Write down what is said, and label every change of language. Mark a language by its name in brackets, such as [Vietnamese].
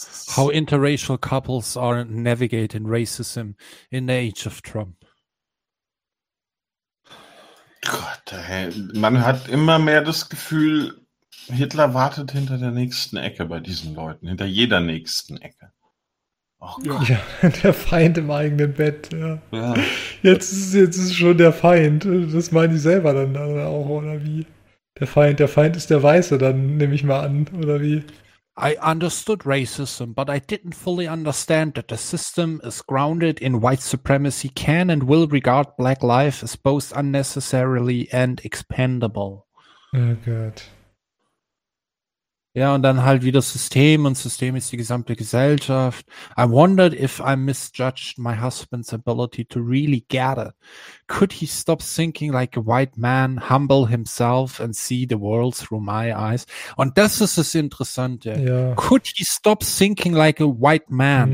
[English] How interracial couples are navigating racism in the age of Trump. [German] Gott, man hat immer mehr das Gefühl, Hitler wartet hinter der nächsten Ecke bei diesen Leuten, hinter jeder nächsten Ecke. Oh Gott. Ja, der Feind im eigenen Bett. Ja. Ja. Jetzt ist schon der Feind. Das meinen die selber dann auch, oder wie? Der Feind ist der Weiße, dann nehme ich mal an, oder wie? [English] I understood racism, but I didn't fully understand that the system is grounded in white supremacy, can and will regard black life as both unnecessarily and expendable. [German] Oh Gott. Ja, und dann halt wieder System, und System ist die gesamte Gesellschaft. [English] I wondered if I misjudged my husband's ability to really get it. Could he stop thinking like a white man, humble himself and see the world through my eyes? [German] Und das ist das Interessante. Ja. [English] Could he stop thinking like a white man?